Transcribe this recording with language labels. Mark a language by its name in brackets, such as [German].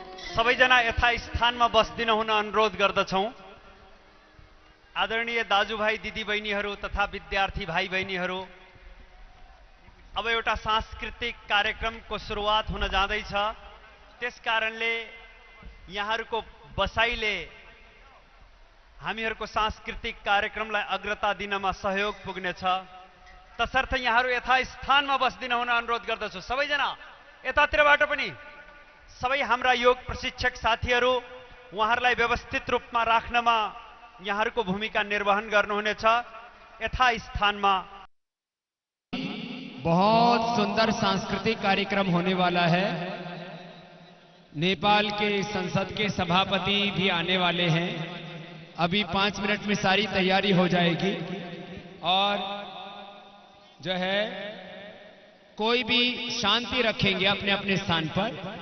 [Nepali] सबैजना यथास्थान में बस्दिन हुन अनुरोध गर्दछौं। आदरणीय दाजुभाइ दिदीबहिनीहरू तथा विद्यार्थी भाइ बहिनीहरू, अब एउटा सांस्कृतिक कार्यक्रमको सुरुवात हुन जाँदैछ। त्यसकारणले यहाँहरूको बसाइले हामीहरूको सांस्कृतिक कार्यक्रमलाई अग्रता दिनमा सहयोग पुग्नेछ। तसर्थ यहाँहरू यथास्थानमा बस्दिन हुन अनुरोध गर्दछु। सबैजना यतातिरबाट पनि सबै हाम्रा योग प्रशिक्षक साथीहरू उहाँहरूलाई व्यवस्थित रूपमा राख्नमा यहाँहरूको भूमिका निर्वहन गर्नुहुनेछ। यथास्थानमा [Hindi] बहुत सुंदर सांस्कृतिक कार्यक्रम होने वाला है। नेपाल के संसद के सभापति भी आने वाले हैं। अभी 5 मिनट में सारी तैयारी हो जाएगी और जो है कोई भी शांति रखेंगे अपने अपने स्थान पर।